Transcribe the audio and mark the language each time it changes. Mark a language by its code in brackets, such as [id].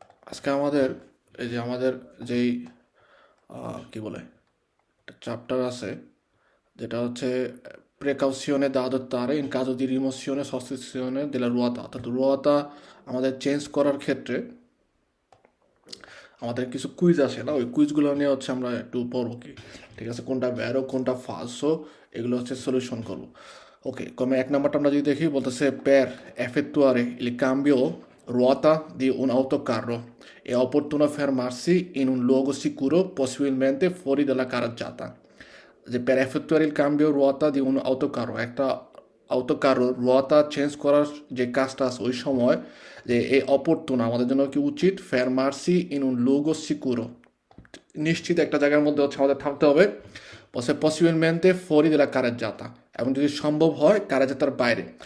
[bn] আজকে আমাদের আমাদের যেই কি বলে একটা চ্যাপ্টার আছে, যেটা হচ্ছে প্রেকাউশনে [it] da adottare in caso di rimozione o sostituzione della ruota, [bn] অর্থাৎ রুয়াটা আমাদের চেঞ্জ করার ক্ষেত্রে আমাদের কিছু কুইজ আসে না, ওই কুইজগুলো নিয়ে হচ্ছে আমরা একটু পড়বো কি, ঠিক আছে, কোনটা ব্যারো কোনটা ফালসো, এগুলো হচ্ছে সলিউশন করবো। ওকে, কমে এক নাম্বারটা আমরা যদি দেখি, বলতেছে [it] per effettuare il cambio ruota di un autocarro è opportuno fermarsi in un luogo sicuro, possibilmente fuori dalla carreggiata. [bn] যে [it] per effettuare il cambio ruota di un autocarro, [bn] একটা autocarro ruota চেঞ্জ করার যে কাজটা আছে ওই সময়, যে এই অপরতুন আমাদের জন্য কি উচিত, [it] fermarsi in un luogo sicuro, [bn] নিশ্চিত একটা জায়গার মধ্যে হচ্ছে আমাদের থামতে হবে, পসিবলমেন্টে ফরি দে লা কারেজাতা, এবং যদি সম্ভব হয় কারেজাতার বাইরে।